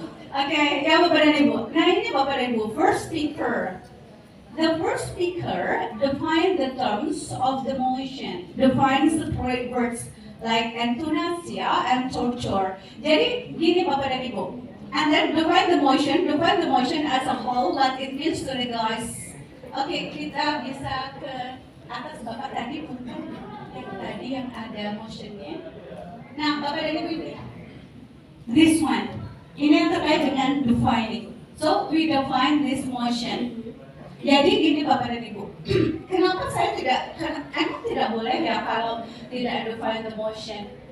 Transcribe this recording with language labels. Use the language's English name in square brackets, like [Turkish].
[Indonesian] Oke, ya Bapak dan Ibu. Nah ini Bapak dan Ibu, first speaker. [English] The first speaker defines the terms of the motion, defines the words like euthanasia and torture. [Indonesian] Jadi gini [English] Bapak dan Ibu. And then define the motion as a whole, what it means to legalize. [Indonesian] Oke, kita bisa ke atas Bapak tadi untuk tadi yang ada motionnya. Nah, Bapak dan Ibu ini, [English] this one, [Indonesian] ini yang terkait dengan defining. [English] So we define this motion. [Indonesian] Jadi gini Bapak dan Ibu, kenapa saya emang tidak boleh ya kalau tidak [English] define the motion?